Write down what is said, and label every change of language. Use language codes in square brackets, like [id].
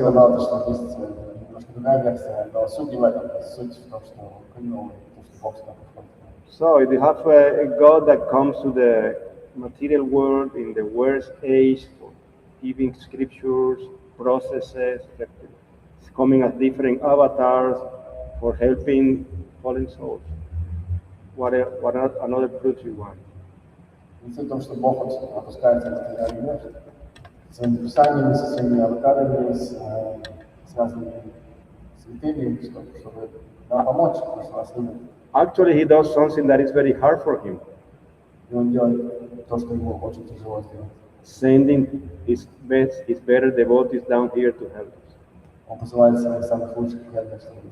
[ru] просто знал, что есть немножко другая версия, но суть не в этом. Суть в том, что он понял, что Бог сюда приходит. [en] So if you have a God that comes to the material world in the worst age, for giving scriptures, processes, coming as different avatars for helping fallen souls. What another truth you want? [ru] И суть в том, что Бог опускается на материальный мир с своими писаниями, со своими аватарами, с разными святыми, чтобы нам помочь, потому что нас любит. [en] Actually, he does something that is very hard for him. [ru] И он делает то, что ему очень тяжело сделать. [en] Sending his better devotees down here to help us. [ru] Он посылает своих самых лучших преданных, чтобы...